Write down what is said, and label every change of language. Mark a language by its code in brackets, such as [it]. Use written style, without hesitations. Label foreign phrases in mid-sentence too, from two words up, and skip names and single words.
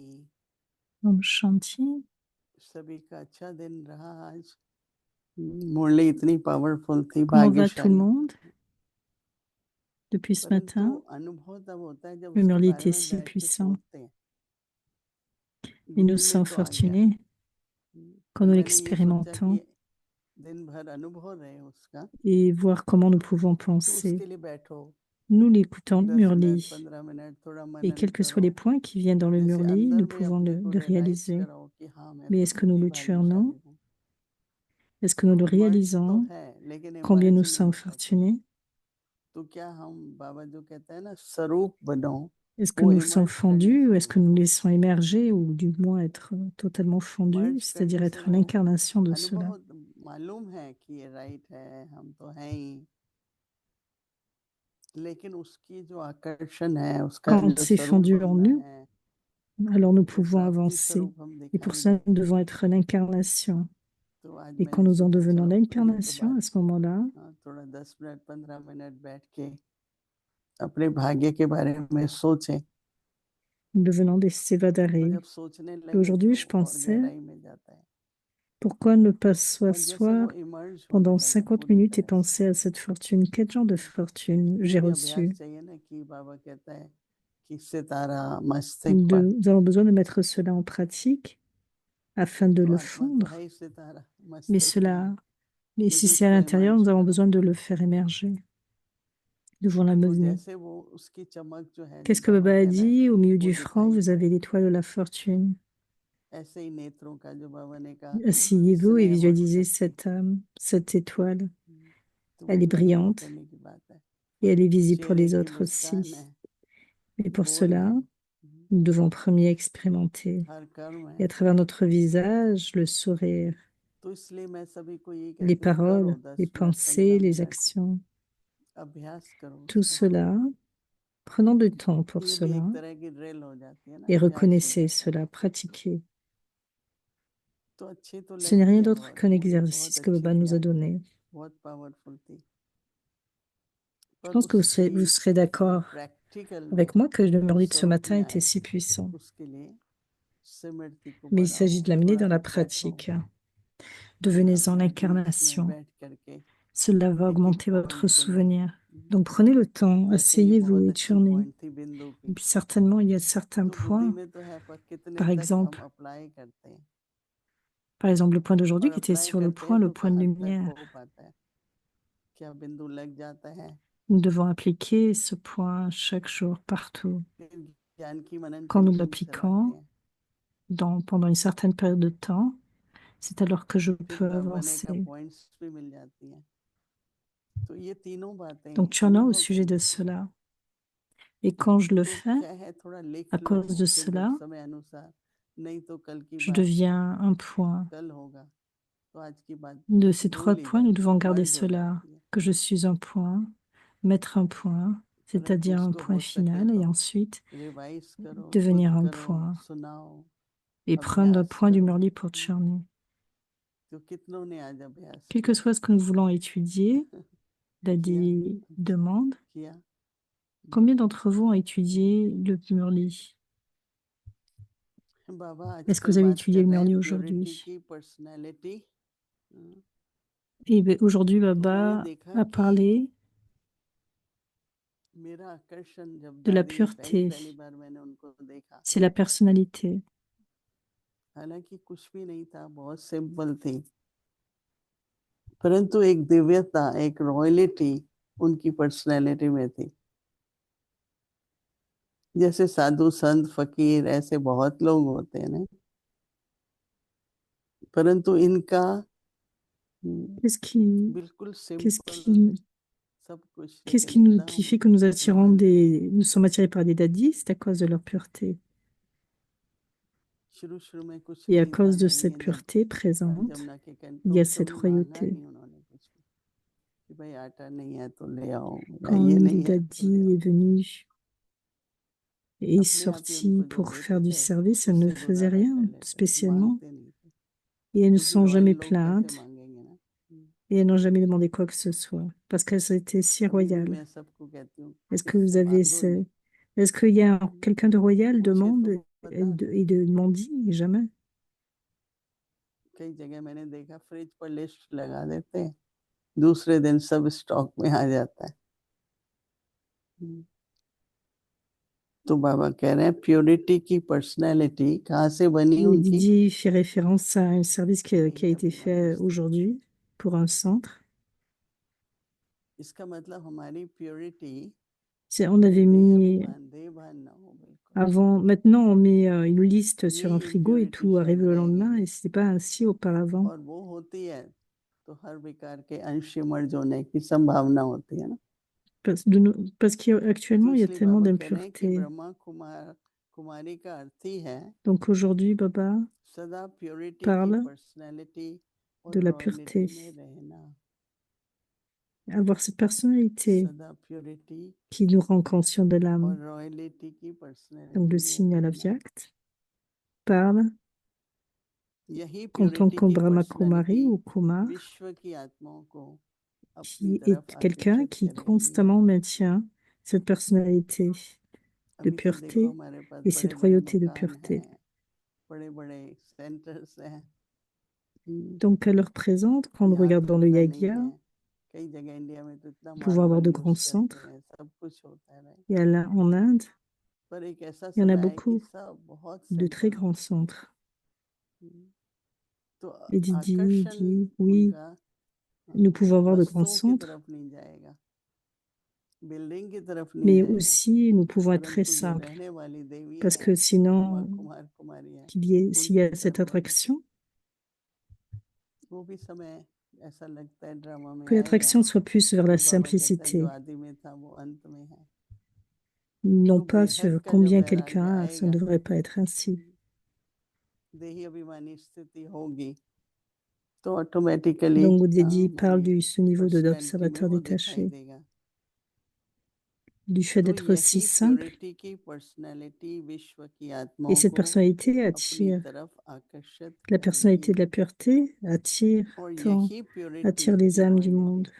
[hi] ओम शांति. सभी का अच्छा दिन रहा आज। मुरली इतनी पावरफुल थी, [fr] Comment va tout le [hi] भाग्यशाली। [fr] monde depuis ce [hi] परंतु [fr] matin? [hi] अनुभव तब होता है जब [fr] Le [hi] उसके Murli बारे [fr] était [hi] में [fr] si [hi] बैठ के [fr] puissant [hi] सोचते हैं। [fr] et nous [hi] बुद्धि में [fr] sommes [hi] तो आ गया। [fr] fortunés quand [hi] पर [fr] nous [hi] मैंने ये सोचा [fr] l'expérimentons [hi] कि दिन भर अनुभव रहे उसका, [fr] et voir comment nous pouvons [hi] तो [fr] penser. [hi] उसके लिए बैठो। [fr] Nous l'écoutons [hi] 10 मिनट Murli 15 मिनट थोड़ा [fr] et [hi] मनन [fr] quels que soient [hi] करो। [fr] les points qui viennent dans le [hi] जैसे [fr] Murli, [hi] अंदर [fr] nous [hi] में [fr] pouvons [hi] अपने को [fr] le [hi] रियलाइज [fr] réaliser. [hi] करो कि हाँ मैं [fr] Mais [hi] तो [fr] est-ce que nous [hi] कितनी [fr] le tuernons? [hi] भाग्यशाली हूँ। [fr] Est-ce que nous le [hi] इमर्ज तो [fr] réalisons? [hi] है लेकिन [fr] Combien nous [hi] इमर्ज नहीं [fr] sommes [hi] हो पाते। [fr] fortunés? [hi] तो क्या हम बाबा जो कहते हैं ना स्वरूप बनो, [fr] Est-ce que [hi] वो [fr] nous sommes [hi] इमर्ज करने [fr] fondus ou est-ce [hi] शुरू [fr] que nous [hi] करो। [fr] laissons émerger ou du moins être totalement fondus, [hi] इमर्ज [fr] c'est-à-dire [hi] करने से [fr] être [hi] वो [fr] l'incarnation de cela? [hi] अनुभव मालूम है कि ये राइट है, हम तो हैं ही, लेकिन उसकी जो आकर्षण है, उसका [fr] Quand [hi] जो [fr] c'est [hi] स्वरूप [fr] fondu en [hi] बनना [fr] nous, [hi] है, [fr] alors nous [hi] वो [fr] pouvons [hi] प्राप्ति [fr] avancer. [hi] स्वरूप हम [fr] Et pour [hi] दिखाई [fr] cela, nous [hi] देते [fr] devons [hi] हैं। [fr] être l'incarnation. [hi] तो आज [fr] Et quand [hi] मैंने [fr] nous en [hi] सोचा [fr] devenons [hi] चलो ये तो [fr] l'incarnation, [hi] बात [fr] à ce moment-là, [hi] थोड़ा 10 मिनट 15 मिनट बैठ के अपने भाग्य के बारे में सोचें। [fr] nous devenons des [hi] तो [fr] sévadarés. [hi] जब सोचने [fr] Et [hi] लगे [fr] aujourd'hui, [hi] तो [fr] je [hi] और [fr] pensais, [hi] गहराई में जाता है। [fr] pourquoi ne pas [hi] और जैसे [fr] s'asseoir [hi] वो इमर्ज होने [fr] pendant [hi] लगा [fr] 50 [hi] पूरी [fr] minutes et [hi] तरह से, [fr] penser à cette fortune? Quel genre de fortune [hi] ये [fr] j'ai [hi] भी अभ्यास [fr] reçu? [hi] चाहिए ना कि बाबा कहता है कि सितारा मस्तक पर, [fr] Nous avons besoin de mettre cela en pratique afin de [hi] तो [fr] le [hi] आत्मा तो है [fr] fondre. [hi] ही सितारा [fr] Mais [hi] मस्तक में, [fr] mais si [hi] लेकिन [fr] c'est à [hi] उसको [fr] l'intérieur, [hi] इमर्ज [fr] nous avons [hi] करो। [fr] besoin de le faire émerger. Devant la [hi] तो [fr] mener. [hi] जैसे वो उसकी चमक जो है, जो [fr] Qu'est-ce que [hi] बाबा [fr] Baba a [hi] कह रहे हैं, [fr] dit? Au milieu [hi] वो [fr] du franc, [hi] दिखाई [fr] vous [hi] पड़े। [fr] avez l'étoile de la fortune. [hi] ऐसे ही नेत्रों का जो बाबा ने कहा कि [fr] Asseyez-vous et [hi] स्नेह और [fr] visualisez [hi] शक्ति, [fr] cette étoile. [hi] तो [fr] Elle [hi] वो [fr] est [hi] अनुभव [fr] brillante [hi] करने की बात है। [fr] et elle est visible pour [hi] चेहरे [fr] les [hi] की [fr] autres [hi] मुस्कान [fr] aussi. [hi] है, [fr] Mais pour [hi] बोल [fr] cela, [hi] है, [fr] nous devons premier expérimenter. [hi] हर कर्म [fr] Et [hi] है। [fr] à travers notre visage, le sourire, [hi] तो इसलिए मैं सभी को यही [fr] les [hi] कहती हूँ, करो [fr] paroles, [hi] 10 [fr] les [hi] मिनट [fr] pensées, [hi] 15 [fr] les [hi] मिनट, [fr] actions. [hi] अभ्यास करो [fr] Tout [hi] उसका। [fr] cela, prenons du temps pour [hi] ये भी [fr] cela [hi] एक तरह की ड्रिल हो जाती है ना, [fr] et [hi] अभ्यास हो [fr] reconnaissez [hi] जाता है। [fr] cela, pratiquez. [hi] तो अच्छी तो [fr] Ce n'est [hi] लगती [fr] rien [hi] है [fr] d'autre [hi] बहुत, [fr] qu'un [hi] मुरली बहुत [fr] exercice que [hi] अच्छी [fr] Baba [hi] थी [fr] nous a [hi] आज, [fr] donné. [hi] बहुत पावरफुल थी। [fr] Je [hi] पर [fr] pense que [hi] उसकी [fr] vous serez [hi] जो [fr] d'accord [hi] प्रैक्टिकल [fr] avec [hi] में [fr] moi que le [hi] वो [fr] Murli de ce [hi] स्वरूप [fr] matin [hi] में [fr] était [hi] आए, [fr] si puissant. [hi] उसके लिए स्मृति को [fr] Mais il s'agit de [hi] बढ़ाओ, [fr] l'amener [hi] थोड़ा [fr] dans la [hi] बैठो, [fr] pratique. [hi] थोड़ा [fr] Devenez-en [hi] अपने बीच में [fr] l'incarnation. [hi] बैठ करके [fr] Cela va [hi] एक एक [fr] augmenter votre [hi] पॉइंट को लो। [fr] souvenir. Donc prenez le temps, [hi] जैसे ये [fr] asseyez-vous [hi] बहुत [fr] et [hi] अच्छी [fr] tournez. [hi] पॉइंट थी बिंदु [fr] Et [hi] की, [fr] puis certainement, il y a certains [hi] तो बुद्धि [fr] points, [hi] में तो है पर कितने [fr] par [hi] तक हम [fr] exemple, [hi] अप्लाई करते हैं, [fr] le point d'aujourd'hui [hi] और [fr] qui était [hi] अप्लाई [fr] sur [hi] करते हैं [fr] le [hi] तो [fr] point de [hi] कहाँ तक [fr] lumière. [hi] हो पाता है, क्या बिंदु लग जाता है। [fr] Nous devons appliquer ce point chaque jour, partout. [hi] फिर ज्ञान की मनन [fr] Quand nous [hi] कंडीशन चलाते [fr] l'appliquons [hi] हैं, [fr] pendant une certaine période de temps, c'est alors que je [hi] फिर [fr] peux [hi] तब बने का [fr] avancer. [hi] पॉइंट्स भी मिल जाती हैं। तो ये तीनों बातें [fr] Donc tu en as au [hi] अनुभव [fr] sujet [hi] करनी [fr] de [hi] चाहिए। [fr] cela. Et quand je le [hi] तो [fr] fais, [hi] क्या है, थोड़ा लिख [fr] à [hi] लो [fr] cause de [hi] फिर जब [fr] cela, [hi] समय अनुसार, नहीं तो कल की [fr] je [hi] बात [fr] deviens un point. [hi] कल होगा, तो आज की बात [fr] De ces 3 [hi] भूल ही [fr] points, nous [hi] जाते [fr] devons [hi] हैं, [fr] garder [hi] मर्ज हो [fr] cela, [hi] जाती है। [fr] que je suis un point, mettre un point, [hi] परंतु [fr] c'est-à-dire un [hi] उसको [fr] point [hi] हो सके [fr] final, [hi] तो [fr] et ensuite [hi] रिवाइज करो, खुद [fr] devenir un [hi] करो, [fr] point, [hi] सुनाओ, [fr] et prendre un [hi] अभ्यास [fr] point du [hi] करो। [fr] Murli pour Tcherny. [hi] तो कितनों ने आज अभ्यास [fr] Quel que [hi] किया [fr] soit ce que nous voulons étudier, [hi] किया [fr] Dadi demande, [hi] किया। [fr] combien d'entre vous ont étudié le Murli? [hi] बाबा [fr] Est-ce que [hi] आजकल [fr] vous avez [hi] बात [fr] étudié [hi] कर [fr] le [hi] रहे हैं [fr] Murli [hi] प्योरिटी [fr] aujourd'hui? [hi] की, पर्सनालिटी। [fr] Et bien, aujourd'hui, [hi] तो मैंने [fr] Baba [hi] देखा [fr] a [hi] कि [fr] parlé [hi] मेरा आकर्षण, जब [fr] de la [hi] दादी पहली [fr] pureté, [hi] पहली बार मैंने उनको देखा, [fr] c'est la personnalité. [hi] हालांकि कुछ भी नहीं था, बहुत सिंपल थी, परंतु एक दिव्यता, एक रॉयलिटी उनकी पर्सनैलिटी में थी, जैसे साधु संत फकीर ऐसे बहुत लोग होते हैं ना, परंतु इनका [fr] Qu'est-ce qui, [hi] बिल्कुल [fr] qu'est-ce [hi] सिंपल [fr] qui, [hi] सब कुछ, [fr] qu'est-ce [hi] लेकिन [fr] qui [hi] एकदम [fr] fait que nous attirons [en] royal family. [fr] nous sommes attirés par des dadis? C'est à cause de leur pureté. [hi] शुरू में कुछ [fr] Et à [hi] नहीं था, [fr] cause de cette [hi] नहीं जब [fr] pureté présente, [hi] जमुना के [fr] il y a [hi] कंट्रोल [fr] cette [hi] कभी मांगा [fr] royauté. [hi] नहीं उन्होंने कुछ भी, कि भाई आटा नहीं है तो ले आओ, या [fr] Quand [hi] ये [fr] Lil [hi] नहीं है तो ले [fr] Daddy [hi] आओ। [fr] est venu et est [hi] अपने आप ही [fr] sorti [hi] उनको जो [fr] pour faire [hi] देते [fr] du [hi] थे [fr] service, elle ne [hi] उससे [fr] faisait [hi] गुजारा [fr] rien [hi] कर लेते थे, [fr] spécialement. [hi] मांगते नहीं थे, [fr] Et elles ne [hi] क्योंकि [fr] sont [hi] रॉयल [fr] jamais [hi] लोग कैसे [fr] plaintes. [hi] मांगेंगे ना। [fr] Et elles n'ont jamais demandé quoi que ce soit. Parce qu'elles étaient si [hi] अभी भी [fr] royales. [hi] मैं सबको कहती हूँ [fr] Est-ce que vous [hi] किससे [fr] avez [hi] मांगो [fr] ce... [hi] नहीं, [fr] Est-ce qu'il y a quelqu'un de royal [hi] मुझे [fr] demande [hi] तो [fr] et [hi] पता [fr] et de mendie? Jamais. [hi] कई जगह मैंने देखा फ्रिज पर लिस्ट लगा देते हैं, दूसरे दिन सब स्टॉक में आ जाता है। तो बाबा कह रहे हैं प्योरिटी की पर्सनैलिटी कहाँ से बनी [fr] Et [hi] उनकी, [fr] Didi fait référence à un service qui a été fait aujourd'hui pour un centre. [hi] इसका मतलब हमारी प्योरिटी [fr] On avait mis [hi] देहभान ना हो बिल्कुल। [fr] avant, maintenant on met une liste sur un [hi] ये [fr] frigo et [hi] इम्प्योरिटी [fr] tout arrive [hi] शायद [fr] le [hi] रह [fr] lendemain [hi] गई [fr] et [hi] है, [fr] c'était pas ainsi auparavant. [hi] और वो होती है तो हर विकार के अंश मर्ज होने की संभावना होती है ना। [fr] Parce [hi] तो [fr] qu'actuellement il y a [hi] इसलिए [fr] tellement [hi] बाबा कह रहे हैं कि [fr] d'impuretés. [hi] ब्रह्मा कुमारी का अर्थ ही है [fr] Donc aujourd'hui, Baba [hi] सदा प्योरिटी की [fr] parle [hi] पर्सनैलिटी [fr] de [hi] और [fr] la [hi] रॉयलिटी [fr] pureté. [hi] में रहना, [fr] Avoir cette personnalité [hi] सदा प्योरिटी [fr] qui nous rend conscients de [hi] और [fr] l'âme. [hi] रॉयलिटी की [fr] Donc [hi] पर्सनैलिटी [fr] le [hi] में [fr] signe à la [hi] रहना, [fr] Vyakt parle [hi] यही [fr] qu'en tant [hi] प्योरिटी [fr] que [hi] की [fr] Brahma Kumari [hi] पर्सनैलिटी [fr] ou Kumar, [hi] विश्व की आत्माओं को अपनी [fr] qui [hi] तरफ [fr] est quelqu'un [hi] आकर्षित [fr] qui [hi] करेगी। [fr] constamment maintient cette personnalité de [hi] अभी तो देखो [fr] pureté [hi] हमारे पास [fr] et [hi] बड़े [fr] cette [hi] बड़े [fr] royauté de [hi] मकान [fr] pureté. [hi] हैं, बड़े बड़े सेंटर्स हैं, [fr] Donc elle leur présente, quand on [hi] यहाँ [fr] regarde [hi] तो [fr] dans le [hi] इतना नहीं [fr] Yagya, [hi] है, कई जगह इंडिया में तो इतना [fr] pouvoir avoir [hi] मार्बल [fr] de [hi] यूज [fr] grands [hi] करते [fr] centres, [hi] हैं, सब कुछ होता है right? [fr] et en Inde, [hi] पर एक ऐसा [fr] il y en a [hi] समय है कि [fr] beaucoup [hi] सब बहुत [fr] de très [hi] सिंपल [fr] grands [hi] होता [fr] centres. [hi] है। तो [fr] Et Didi [hi] आकर्षण [fr] dit, oui, [hi] उनका [fr] nous pouvons avoir de grands [hi] वस्तुओं की [fr] centres, [hi] तरफ नहीं जाएगा, बिल्डिंग की तरफ नहीं [fr] mais [hi] जाएगा, [fr] aussi nous pouvons être très [hi] परंतु जो [fr] simples. [hi] रहने वाली देवी [fr] Parce [hi] है, [fr] que [hi] ब्रह्मा [fr] sinon, [hi] कुमार कुमारी है, [fr] s'il y [hi] उनकी [fr] a cette [hi] तरफ बढ़ना। [fr] attraction, [hi] वो भी समय ऐसा लगता है ड्रामा में [fr] que [hi] आएगा, [fr] l'attraction soit plus vers la [hi] फिर बाबा कहता है जो [fr] simplicité, [hi] आदि में था वो अंत में है। [fr] non [hi] तो [fr] pas [hi] बेहद [fr] sur [hi] का जब [fr] combien [hi] वैराग्य [fr] quelqu'un a, ça ne [hi] आएगा, [fr] devrait pas être ainsi. [hi] देही अभिमानी स्थिति होगी, तो ऑटोमेटिकली [fr] Donc Didi parle [hi] हमारी [fr] de ce niveau [hi] पर्सनैलिटी में [fr] d'observateur [hi] वो दिखाई [fr] détaché, [hi] देगा। [fr] du fait [hi] तो [fr] d'être si [hi] यही [fr] simple, [hi] प्योरिटी की पर्सनैलिटी विश्व की [fr] et [hi] आत्माओं [fr] cette [hi] को [fr] personnalité [hi] अपनी [fr] attire, [hi] तरफ आकर्षित [fr] la personnalité [hi] करेगी, [fr] de la pureté attire [hi] और [fr] tant, [hi] यही प्योरिटी [fr] attire les [hi] की [fr] âmes du [hi] रॉयलिटी, [fr] monde.